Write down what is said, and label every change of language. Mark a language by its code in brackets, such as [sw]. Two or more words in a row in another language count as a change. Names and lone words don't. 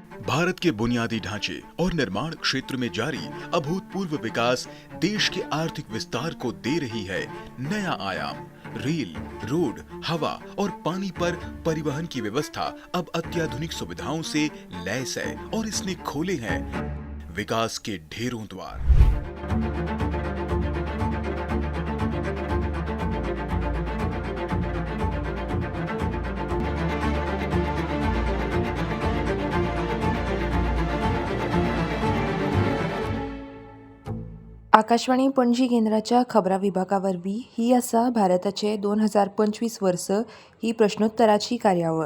[hi] भारत के बुनियादी ढांचे और निर्माण क्षेत्र में जारी अभूतपूर्व विकास देश के आर्थिक विस्तार को दे रही है नया आयाम। रेल, रोड, हवा और पानी पर परिवहन की व्यवस्था अब अत्याधुनिक सुविधाओं से लैस है और इसने खोले हैं विकास के ढेरों द्वार। [kok] आकाशवाणी पणजी केंद्राच्या खबरां विभागावरवीं ही आसा भारताचे 2025 वर्स ही प्रश्नोत्तराची कार्यावळ।